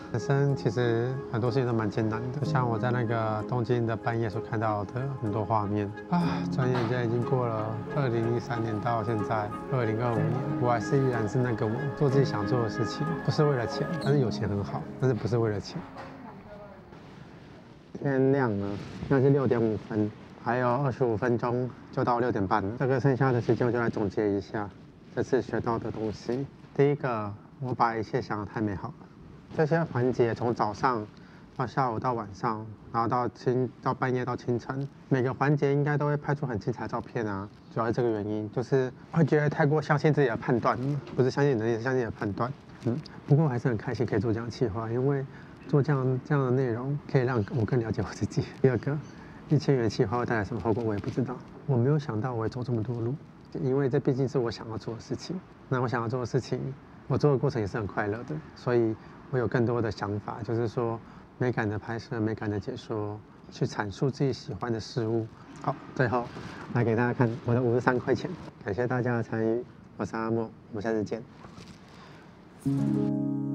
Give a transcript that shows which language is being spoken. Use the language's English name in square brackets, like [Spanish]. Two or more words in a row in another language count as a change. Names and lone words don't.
[Chinese] 人生其實很多事情都蠻艱難的，就像我在那個東京的半夜所看到的很多畫面啊，轉眼間已經過了2013年到現在2025年，我還是依然是那個我，做自己想做的事情，不是為了錢，但是有錢很好，但是不是為了錢。天亮了，現在是 6點5 分，還有25分鐘就到6點半了。這個剩下的時間我就來總結一下這次學到的東西。第一個，我把一切想得太美好了。這些環節從早上到下午到晚上，然後到半夜到清晨，每個環節應該都會拍出很精彩的照片啊。主要是這個原因，就是會覺得太過相信自己的判斷，不是相信能力，是相信你的判斷。不過我還是很開心可以做這樣的企劃，因為做這樣的內容可以讓我更了解我自己。第二個，1000元企劃會帶來什麼後果我也不知道，我沒有想到我會走這麼多路，因為這畢竟是我想要做的事情。那我想要做的事情，我做的過程也是很快樂的，所以我有更多的想法，就是說美感的拍攝、美感的解說，去闡述自己喜歡的事物。好，最後來給大家看我的53塊錢，感謝大家的參與，我是阿莫，我們下次見。